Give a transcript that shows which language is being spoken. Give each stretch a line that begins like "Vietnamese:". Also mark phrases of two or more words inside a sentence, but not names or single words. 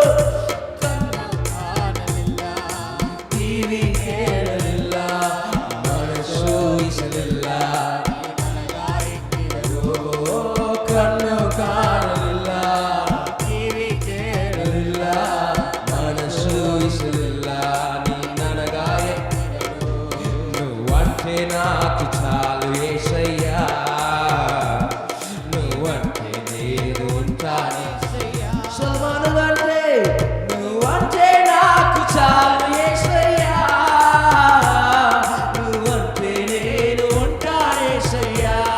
Kannada: ಕಿವಿ ಕೇಳಲಿಲ್ಲ ಮನಸ್ಸು ಇಸಲಿಲ್ಲ ಕಣ್ಣು ಕಾಣಲಿಲ್ಲ ಕಿವಿ ಕೇಳಲಿಲ್ಲ ಮನಸ್ಸು ಇಸಲಿಲ್ಲ ನೀ ನನಗಾಗಿ
Telugu: నువ్వంటే నాకు చాలు యేసయ్యా నువ్వంటే నేను ఉంటాను సల్మాను అంటే నువ్వంటే నాకు చాలు యేసయ్యా నువ్వంటే నేను ఉంటాను యేసయ్యా